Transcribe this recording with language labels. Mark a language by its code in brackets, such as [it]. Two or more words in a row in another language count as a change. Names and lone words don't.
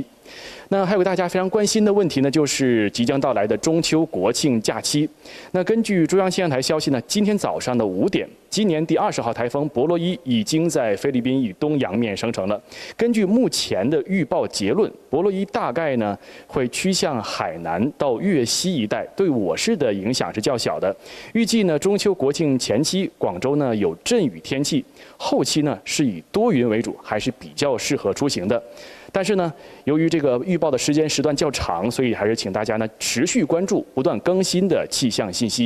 [zh] 那还有大家非常关心的问题呢，就是即将到来的中秋国庆假期。那根据中央气象台消息呢，今天早上的5点，今年第20号台风博罗伊已经在菲律宾以东洋面生成了。根据目前的预报结论，博罗伊大概呢会趋向向海南到粵西一帶，對我市的影響是較小的。預計呢中秋國慶前期，廣州呢有陣雨天氣，後期呢是以多雲為主，還是比較適合出行的。但是呢，由於這個預報的時段較長，所以還是請大家呢持續關注不斷更新的氣象信息。